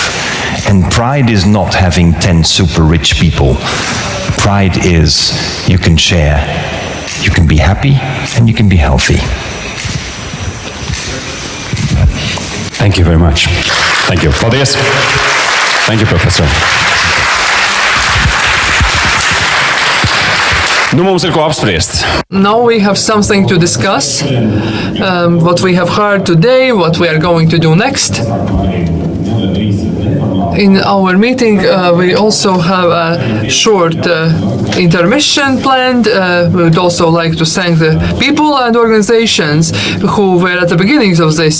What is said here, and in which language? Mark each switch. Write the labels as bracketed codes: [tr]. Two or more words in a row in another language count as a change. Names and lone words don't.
[en] And pride is not having 10 super rich people. Pride is you can share, you can be happy, and you can be healthy. Thank you very much. Thank you. Paldies. Thank you, Professor. [lv] Nu mums ir ko apspriest. [en] Now we have something to discuss, what we have heard today, what we are going to do next. In our meeting, we also have a short intermission planned. We would also like to thank the people and organizations who were at the beginnings of this.